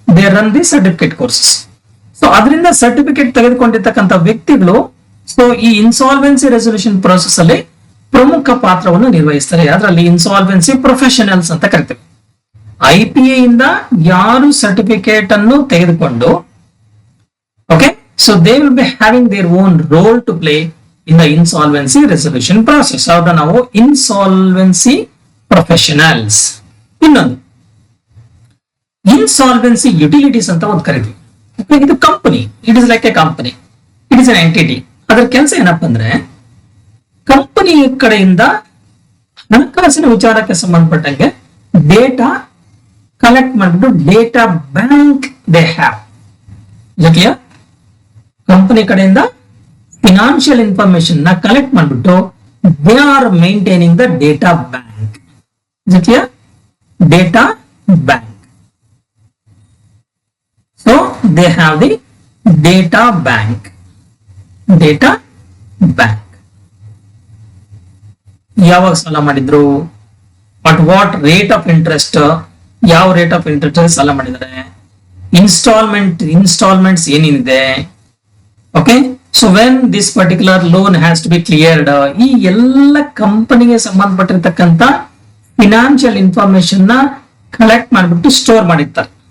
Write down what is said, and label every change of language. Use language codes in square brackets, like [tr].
[en] They run the certificate courses. [kn] So ಅದರಿಂದ certificate ತೆಗೆದುಕೊಂಡಿರ್ತಕ್ಕಂಥ ವ್ಯಕ್ತಿಗಳು so ಈ ಇನ್ಸಾಲ್ವೆನ್ಸಿ ರೆಸೊಲ್ಯೂಷನ್ ಪ್ರೋಸೆಸ್ ಅಲ್ಲಿ ಪ್ರಮುಖ ಪಾತ್ರವನ್ನು ನಿರ್ವಹಿಸ್ತಾರೆ. ಅದರಲ್ಲಿ ಇನ್ಸಾಲ್ವೆನ್ಸಿ ಪ್ರೊಫೆಷನಲ್ಸ್ ಅಂತ ಕರಿತೇವೆ. IPA ಇಂದ ಯಾರು ಸರ್ಟಿಫಿಕೇಟ್ ಅನ್ನು ತೆಗೆದುಕೊಂಡು, okay, [en] So they will be having their own role to play in the insolvency resolution process. [kn] ಹೌದಾ, ನಾವು [en] insolvency professionals. [kn] ಇನ್ನೊಂದು insolvency utilities ಅಂತ ಒಂದು ಕರಿತೀವಿ. ಇದು company, [en] It is like a company, it is an entity. [kn] ಅದರ ಕೆಲಸ ಏನಪ್ಪ ಅಂದ್ರೆ ಕಂಪನಿ ಕಡೆಯಿಂದ ಹಣಕಾಸಿನ ವಿಚಾರಕ್ಕೆ ಸಂಬಂಧಪಟ್ಟಂಗೆ ಡೇಟಾ ಕಲೆಕ್ಟ್ ಮಾಡಿಬಿಟ್ಟು ಡೇಟಾ ಬ್ಯಾಂಕ್ [en] They have. [kn] ಜೊತೆಗೆ ಕಂಪನಿ ಕಡೆಯಿಂದ ಫಿನಾನ್ಷಿಯಲ್ ಇನ್ಫಾರ್ಮೇಶನ್ ನ ಕಲೆಕ್ಟ್ ಮಾಡಿಬಿಟ್ಟು [en] They are maintaining the data bank. [kn] ಜೊತೆಗೆ data bank. [en] So they have the data bank. Data bank. [kn] ಯಾವಾಗ ಸಾಲ ಮಾಡಿದ್ರು, [en] at what rate of interest, [kn] ಯಾವ ರೇಟ್ ಆಫ್ ಇಂಟ್ರೆಸ್ಟ್ ಸಾಲ ಮಾಡಿದ್ದಾರೆ, ಇನ್ಸ್ಟಾಲ್ಮೆಂಟ್ಸ್ ಏನೇನಿದೆ. [en] okay, so when this particular loan has to be cleared, [kn] ಈ ಎಲ್ಲ ಕಂಪನಿಗೆ ಸಂಬಂಧಪಟ್ಟಿರ್ತಕ್ಕಂಥ ಫಿನಾನ್ಷಿಯಲ್ ಇನ್ಫಾರ್ಮೇಶನ್ ನ ಕಲೆಕ್ಟ್ ಮಾಡಿಬಿಟ್ಟು ಸ್ಟೋರ್ ಮಾಡಿರ್ತಾರೆ.